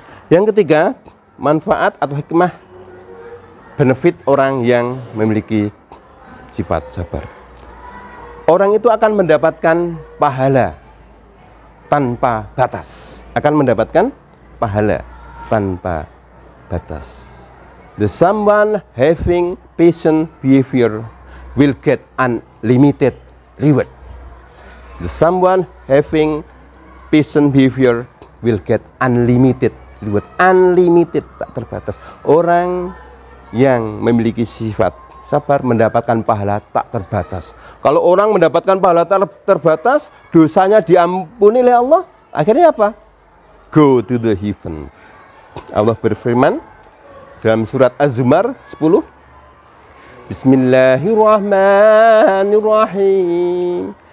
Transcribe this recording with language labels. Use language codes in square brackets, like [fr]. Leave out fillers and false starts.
[id] Yang ketiga, manfaat atau hikmah, benefit orang yang memiliki sifat sabar. Orang itu akan mendapatkan pahala tanpa batas. Akan mendapatkan pahala tanpa batas. [en] The someone having patient behavior will get unlimited reward. The someone having patient behavior will get unlimited reward. [id] Unlimited, tak terbatas. Orang yang memiliki sifat sabar mendapatkan pahala tak terbatas. Kalau orang mendapatkan pahala tak terbatas, dosanya diampuni oleh Allah, akhirnya apa? [en] Go to the heaven. [id] Allah berfirman dalam surat Az-Zumar 10, Bismillahirrahmanirrahim.